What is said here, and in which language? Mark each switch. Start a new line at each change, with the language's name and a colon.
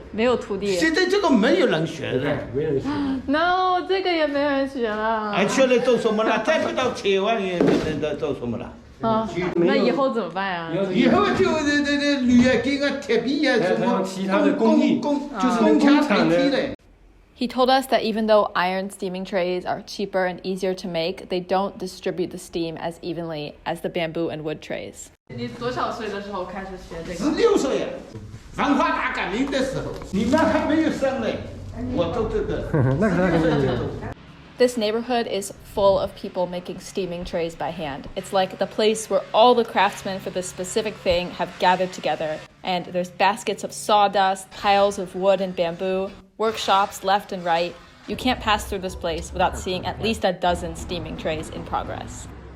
Chinese: 没有徒弟。现在这个没有人学的，没人学。
English: No，
Chinese: 这个也没人学了。还学来做什么了？再不到千万也能做什么了？啊，那以后怎么办呀？以后就这铝啊、金啊、铁皮啊什么其他的工艺，就是工厂代替的。
English: He told us that even though iron steaming trays are cheaper and easier to make, they don't distribute the steam as evenly as the bamboo and wood trays.
Chinese: 你多少岁的时候开始学这个？16岁呀，文化大革命的时候，你们还没有生嘞，我做这个。
English: This neighborhood is full of people making steaming trays by hand. It's like the place where all the craftsmen for this specific thing have gathered together. And there's baskets of sawdust, piles of wood and bamboo, workshops left and right. You can't pass through this place without seeing at least a dozen steaming trays in progress.